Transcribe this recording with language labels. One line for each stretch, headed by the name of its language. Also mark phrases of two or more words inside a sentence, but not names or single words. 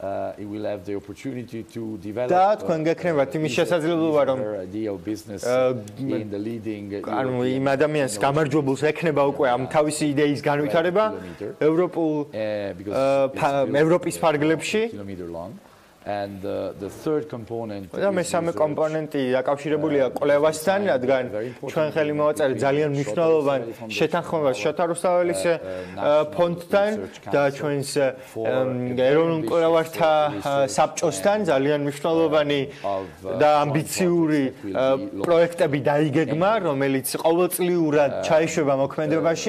Georgian: და თქვენ გექნებათ იმის შესაძლებლობა, რომ იმ ადამიანს გამარჯვებულს ექნება უკვე ამ თავისი იდეის განვითარება ევროპის ფარგლებში
English: And the third component
Georgian: და მესამე კომპონენტი დაკავშირებულია კვლევასთან, რადგან ჩვენ ხელი მოვაწერეთ ძალიან მნიშვნელოვან შეთანხმებას შოთა რუსთაველის ფონდთან და ჩვენს ეროვნულ კვლევართა საბჭოსთან ძალიან მნიშვნელოვანი და ამბიციური პროექტები დაიგეგმა, რომელიც ყოველწლიურად ჩაიშვება მოქმედებაში.